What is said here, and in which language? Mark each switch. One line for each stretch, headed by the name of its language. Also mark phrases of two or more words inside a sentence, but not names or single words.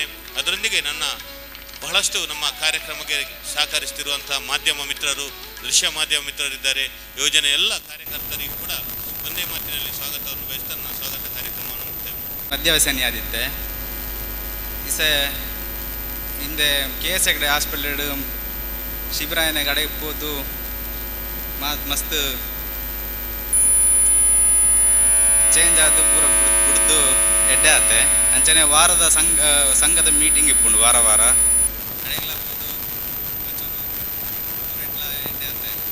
Kannada: ಅದರೊಂದಿಗೆ ನನ್ನ ಬಹಳಷ್ಟು ನಮ್ಮ ಕಾರ್ಯಕ್ರಮಕ್ಕೆ ಸಹಕರಿಸುತ್ತಿರುವಂಥ ಮಾಧ್ಯಮ ಮಿತ್ರರು, ದೃಶ್ಯ ಮಾಧ್ಯಮ ಮಿತ್ರರಿದ್ದಾರೆ. ಯೋಜನೆ ಎಲ್ಲ ಕಾರ್ಯಕರ್ತರಿಗೂ ಕೂಡ ಒಂದೇ ಮಾತಿನಲ್ಲಿ ಸ್ವಾಗತವನ್ನು ಬಯಸ್ತಾ ನನ್ನ ಸ್ವಾಗತ ಕಾರ್ಯಕ್ರಮವನ್ನು ಮುಕ್ತಾಯ.
Tulu: ಮದ್ಯವ್ಯಸನಿ ಆದಿತ್ತೆ ಇಸೆ ಹಿಂದೆ KS ಹೆಗ್ಡೆ ಹಾಸ್ಪಿಟಲ್ ಶಿಬಿರಾಯನ ಕಡೆ ಹೋದು ಮಸ್ತ್ ಚೇಂಜ್ ಆದ ಪೂರ ಬಿಡ್ದು ಎಡ್ಡೆ ಆತೆ ಅಂಚನೆ ವಾರದ ಸಂಘದ ಮೀಟಿಂಗ್ ಇಪ್ಪುಂಡು ವಾರ ಅಡೆಲ್ಲ ಹೋದು ಎಡ್ಲ ಎಡ್ಡೆ ಆತೆ.